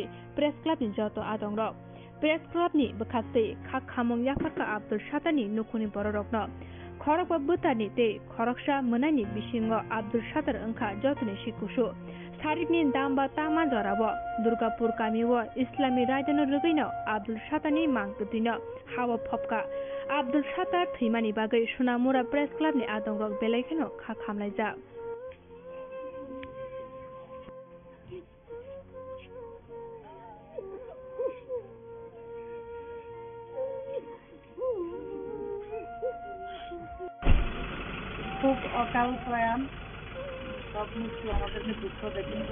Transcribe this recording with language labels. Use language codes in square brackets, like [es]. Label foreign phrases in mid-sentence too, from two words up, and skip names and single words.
[trp] Press Club ni joto adongrok Press Club ni bwkhastei khak khamung yafarka Abdul Sattarni nukhuni bororokno khorok ba bwtani tei khoroksa mwnani bisingo Abdul Sattar wngkha jotoni sikusu Sarikni damba tama jorabo Durgapur kamiwo Islami raidano rugino Abdul Sattarni mangkthino hawa phopka Abdul Sattar thimani bagai Sonamura Press Club ni adongrok belaikano khak khamlaijak [bn] খুব অকাল প্রয়াণ সব কিছু আমাদেরকে দুঃখ দেয়, কিন্তু